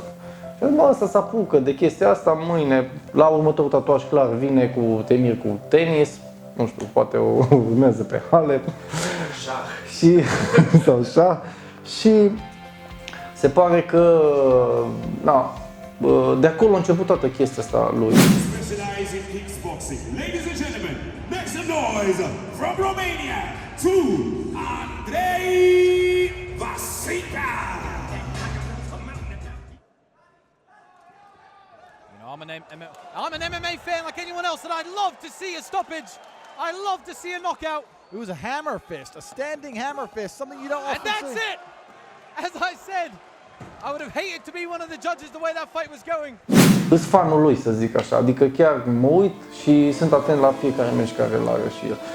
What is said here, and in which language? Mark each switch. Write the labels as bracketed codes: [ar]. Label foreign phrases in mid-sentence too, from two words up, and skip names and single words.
[ro] Și mă, ăsta se apucă de chestia asta, mâine, la următorul tatuaj clar, vine cu temir cu tenis, nu știu, poate o urmează pe Halep. Și, sau șah. Și se pare că, na, de acolo a început toată chestia asta lui. [en] Specializing kickboxing. Ladies and gentlemen, make some noise from Romania to Andrei Vasica. I'm an MMA fan like anyone else, and I'd love to see a stoppage. I love to see a knockout. It was a hammer fist, a standing hammer fist, something you don't often see. And that's it! As I said, I would have hated to be one of the judges the way that fight was going. [ro] Sunt fanul lui, să zic așa, adică chiar mă uit și sunt atent la fiecare meci care îl are și el.